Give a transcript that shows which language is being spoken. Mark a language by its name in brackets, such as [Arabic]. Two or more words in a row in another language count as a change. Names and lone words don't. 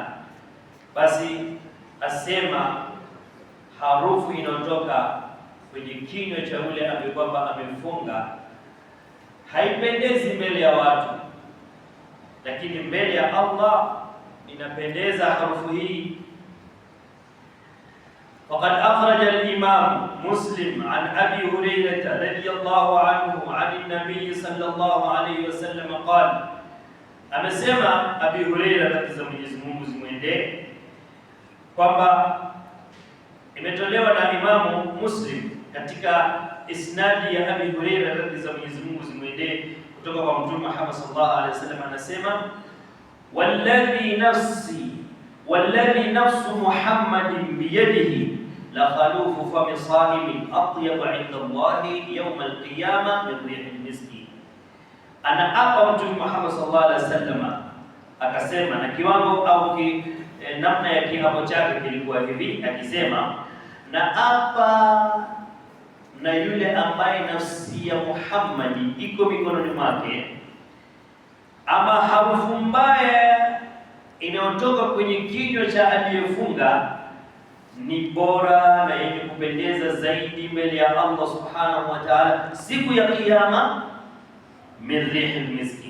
[Swahili] Basi asema harufu inayotoka kwenye kinywa cha yule ambaye kwamba amefunga haipendezi mbele ya watu, lakini mbele ya Allah inapendeza harufu hii. [Arabic] فقد أخرج الإمام مسلم عن أبي هريرة رضي الله عنه عن النبي صلى الله عليه وسلم قال, [Swahili] amesema Abi Hurairah radhi za Mwenyezi Mungu zimwendee kwamba imetolewa na Imamu Muslim katika isnadi ya Abi Hurairah radhi za Mwenyezi Mungu zimwendee kutoka kwa Mtume Muhammad [Arabic] صلى الله عليه وسلم, [Swahili] anasema [Arabic] والذي نفس محمد بيده لخلوف فم الصائم أطيب عند الله يوم القيامة من ريح المسك. [Swahili] Anaapa Mtume Muhammad [Arabic] صلى الله عليه وسلم [Swahili] akasema, na kiwango au namna ya kiapo chake kilikuwa hivi, akisema na apa na yule ambaye nafsi ya Muhammadi iko mikononi mwake, ama harufu mbaya inayotoka kwenye kinywa cha aliyefunga ni bora na yenye kupendeza zaidi mbele ya Allah [Arabic] سبحانه وتعالى [Swahili] siku ya Kiyama [Arabic] من ريح المسك.